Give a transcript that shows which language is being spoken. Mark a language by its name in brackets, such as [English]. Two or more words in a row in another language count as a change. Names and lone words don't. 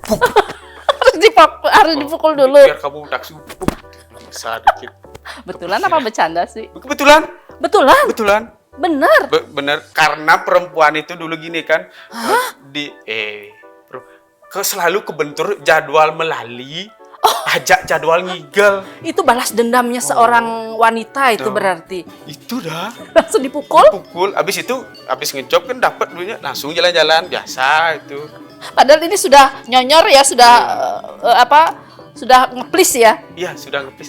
[Indonesian] Harus dipukul dulu. Biar kamu metaksu. Bisa dikit. Betulan apa bercanda sih? Betulan. Bener. Bener, karena perempuan itu dulu gini kan. Selalu kebentur jadwal melali. Ajak jadwal ngigel. Itu balas dendamnya seorang wanita itu berarti. Itu dah. Langsung dipukul? Abis ngejob kan dapat duitnya langsung jalan-jalan biasa itu. Padahal ini sudah nyonyor ya, sudah sudah ngeplis ya. Iya, sudah ngeplis.